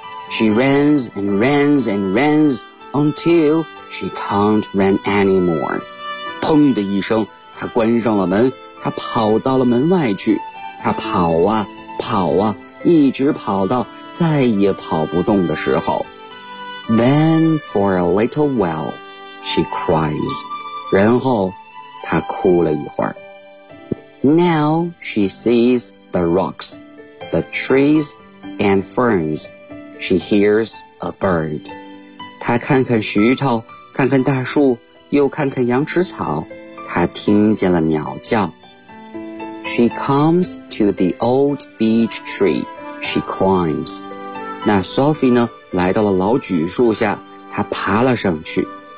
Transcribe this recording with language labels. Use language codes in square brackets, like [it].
[en] She runs and runs until she can't run anymore. [zh] 砰的一声，她关上了门，她跑到了门外去。他跑啊跑啊，一直跑到再也跑不动的时候。 [en] Then for a little while, she cries. [zh] 然后他哭了一会儿。 [en] Now she sees the rocks, the trees and ferns. She hears a bird. [zh] 他看看石头，看看大树，又看看羊齿草，他听见了鸟叫。 [en] She comes to the old beech tree. She climbs. [zh] 那 Sophie 呢，来到了老榉树下，她爬了上去。